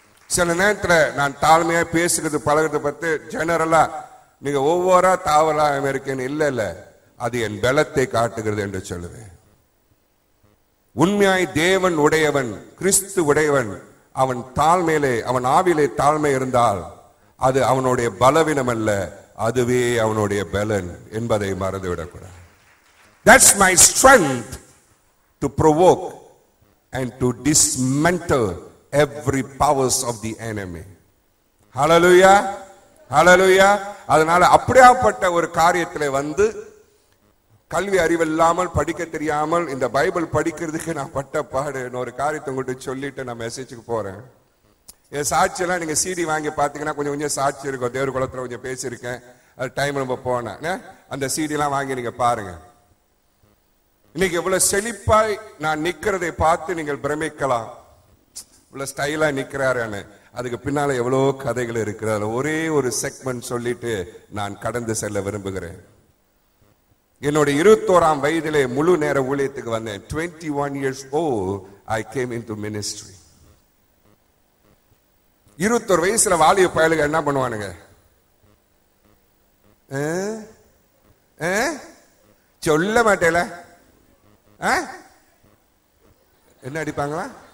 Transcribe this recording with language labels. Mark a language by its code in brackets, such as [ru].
[ta] சில நேரத்தில் நான் தாழ்மையா பேசுறது பழகிறது பத்தி ஜெனரலா நீங்க ஒவ்வொரு தாவலா இருக்கேன்னு இல்ல இல்ல, அது என் பலத்தை காட்டுகிறது என்று சொல்லுவேன். உண்மையாய் தேவன் உடையவன், கிறிஸ்து உடையவன், அவன் தாழ்மையிலே, அவன் ஆவிலே தாழ்மை இருந்தால் அது அவனுடைய பலவீனம் அல்ல, அதுவே அவனுடைய பலன் என்பதை மறந்துவிடக்கூடாது. [en] That's my strength to provoke and to dismantle every powers of the enemy. Hallelujah. Hallelujah. [ta] அதனால அப்படியாப்பட்ட ஒரு காரியத்திலே வந்து கல்வி அறிவு இல்லாமல் படிக்க தெரியாமல் இந்த பைபிள் படிக்கிறதுக்கு நான் பட்ட பாடு ஒரு காரியத்தை உங்கள்கிட்ட சொல்லிட்டு நான் மெசேஜுக்கு போறேன். என் சாட்சியெல்லாம் நீங்க சிடி வாங்கி பாத்தீங்கன்னா கொஞ்சம் கொஞ்சம் சாட்சி இருக்கும். தேவர் குளத்துல கொஞ்சம் பேசியிருக்கேன், அது டைம் ரொம்ப போனேன். அந்த சிடி எல்லாம் வாங்கி நீங்க பாருங்க. இன்னைக்கு எவ்வளவு செழிப்பாய் நான் நிக்கிறதை பார்த்து நீங்கள் பிரமிக்கலாம். இவ்வளவு ஸ்டைலா நிக்கிறாரு, அதுக்கு பின்னால எவ்வளவு கதைகள் இருக்கிறது. ஒரே ஒரு செக்மெண்ட் சொல்லிட்டு நான் கடந்து செல்ல விரும்புகிறேன். என்னோட 21ஆம் வயதிலே முழு நேர ஊழியத்துக்கு வந்தேன். [en] 21 years old I came into ministry. [ta] 21 வயசுல வாலிய பயலுங்க என்ன பண்ணுவானுங்க? சொல்ல மாட்டேல, என்ன அடிப்பாங்களா?